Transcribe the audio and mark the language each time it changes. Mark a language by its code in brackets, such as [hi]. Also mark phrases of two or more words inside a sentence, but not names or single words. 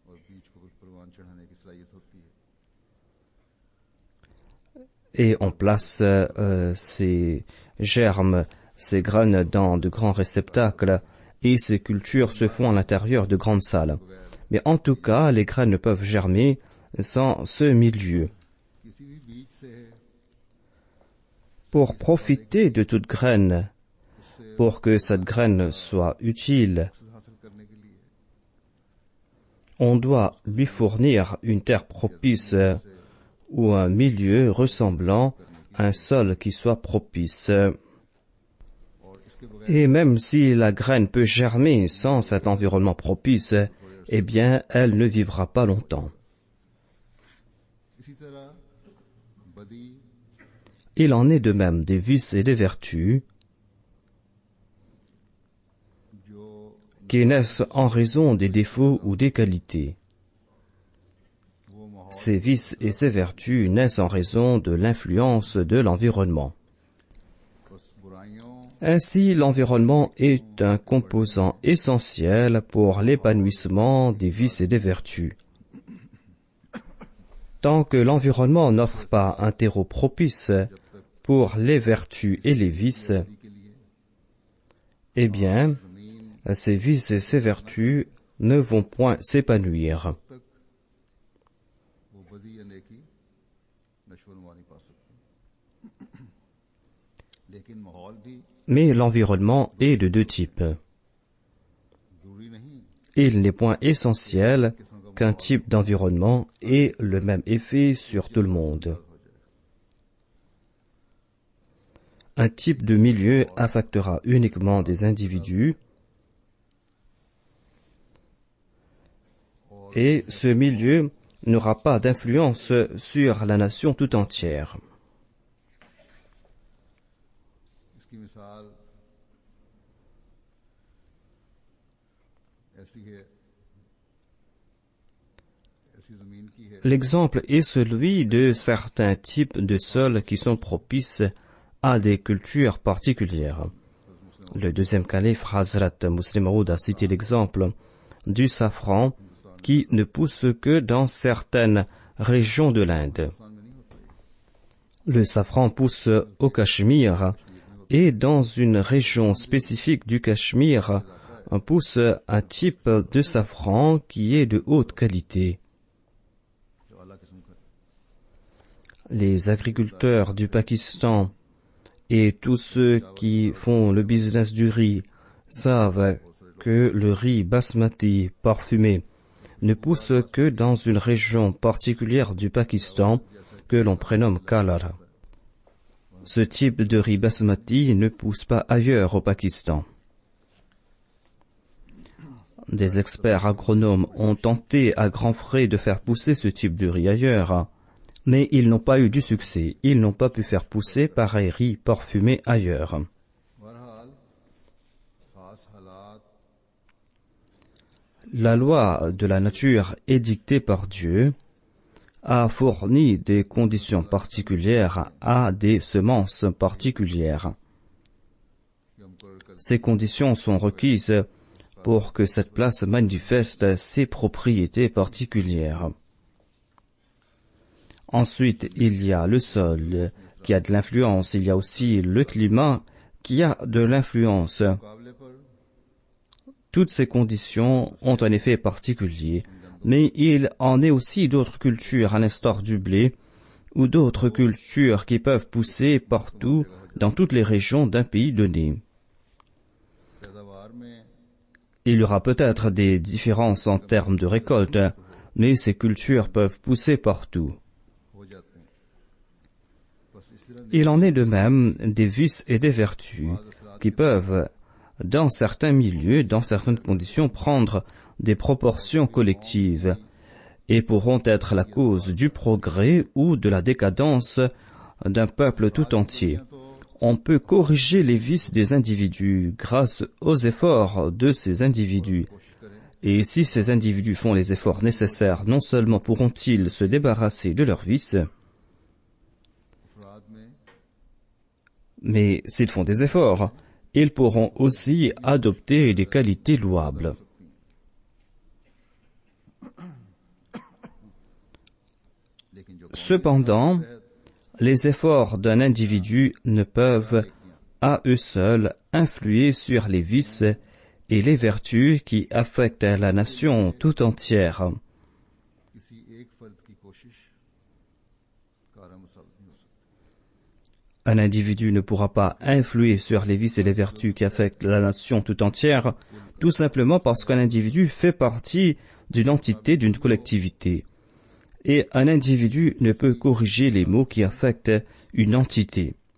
[fr] Et on place ces germes, ces graines dans de grands réceptacles et ces cultures se font à l'intérieur de grandes salles. Mais en tout cas, les graines peuvent germer sans ce milieu. [ur] کسی بھی بیج سے [fr] Pour profiter de toute graine, pour que cette graine soit utile, [ur] حاصل کرنے کے لیے [fr] on doit lui fournir une terre propice ou un milieu ressemblant à un sol qui soit propice. Et même si la graine peut germer sans cet environnement propice, eh bien, elle ne vivra pas longtemps. [ur] اسی طرح بدی [fr] Il en est de même des vices et des vertus [ur] जो [fr] qui naissent en raison des défauts ou des qualités. [ur] وہ ماحول [fr] Ces vices et ces vertus naissent en raison de l'influence de l'environnement. [ur] بس برائیوں [fr] Ainsi, l'environnement est un composant essentiel pour l'épanouissement des vices et des vertus. Tant que l'environnement n'offre pas un terreau propice pour les vertus et les vices, [ur] کے لیے [fr] eh bien, ces vices et ces vertus ne vont point s'épanouir. [ur] تک وہ بدی یا نیکی نشوونما نہیں پا سکتے لیکن ماحول بھی [fr] Mais l'environnement est de deux types. [ur] ضروری نہیں [fr] Il n'est point essentiel qu'un type d'environnement ait le même effet sur tout le monde. Un type de milieu affectera uniquement des individus et ce milieu n'aura pas d'influence sur la nation tout entière. [ur] اس کی مثال ایسی ہے ایسی زمین کی ہے [fr] L'exemple est celui de certains types de sols qui sont propices à des cultures particulières. Le deuxième calife, Hazrat Muslim Maud, a cité l'exemple du safran qui ne pousse que dans certaines régions de l'Inde. Le safran pousse au Cachemire et dans une région spécifique du Cachemire pousse un type de safran qui est de haute qualité. [ur] جو اللہ قسم کا [fr] Les agriculteurs du Pakistan et tous ceux qui font le business du riz savent que le riz basmati parfumé ne pousse que dans une région particulière du Pakistan que l'on prénomme Kalar. Ce type de riz basmati ne pousse pas ailleurs au Pakistan. Des experts agronomes ont tenté à grands frais de faire pousser ce type de riz ailleurs, mais ils n'ont pas eu du succès. Ils n'ont pas pu faire pousser pareil riz parfumé ailleurs. [ur] بہرحال خاص حالات [fr] La loi de la nature édictée par Dieu a fourni des conditions particulières à des semences particulières. [ur] کہ ہم کر کر [fr] Ces conditions sont requises pour que cette place manifeste ses propriétés particulières. Ensuite, il y a le sol qui a de l'influence, il y a aussi le climat qui a de l'influence. [ur] مقابلے پر [fr] Toutes ces conditions ont un effet particulier, mais il en est aussi d'autres cultures, à l'instar du blé, ou d'autres cultures qui peuvent pousser partout, dans toutes les régions d'un pays donné. [ur] پیداوار میں [fr] Il y aura peut-être des différences en termes de récolte, mais ces cultures peuvent pousser partout. [ur] ہو جاتے ہیں بس اس طرح [fr] Il en est de même des vices et des vertus qui peuvent, dans certains milieux, dans certaines conditions, prendre des proportions collectives et pourront être la cause du progrès ou de la décadence d'un peuple tout entier. On peut corriger les vices des individus grâce aux efforts de ces individus. Et si ces individus font les efforts nécessaires, non seulement pourront-ils se débarrasser de leurs vices, [ur] افراد میں [fr] mais s'ils font des efforts, ils pourront aussi adopter des qualités louables. [ur] لیکن جو [fr] Cependant, les efforts d'un individu ne peuvent à eux seuls influer sur les vices et les vertus qui affectent la nation tout entière. [ur] کسی ایک فرد کی [fr] Un individu ne pourra pas influer sur les vices et les vertus qui affectent la nation tout entière, tout simplement parce qu'un individu fait partie d'une entité, d'une collectivité. Et un individu ne peut corriger les maux qui affectent une entité.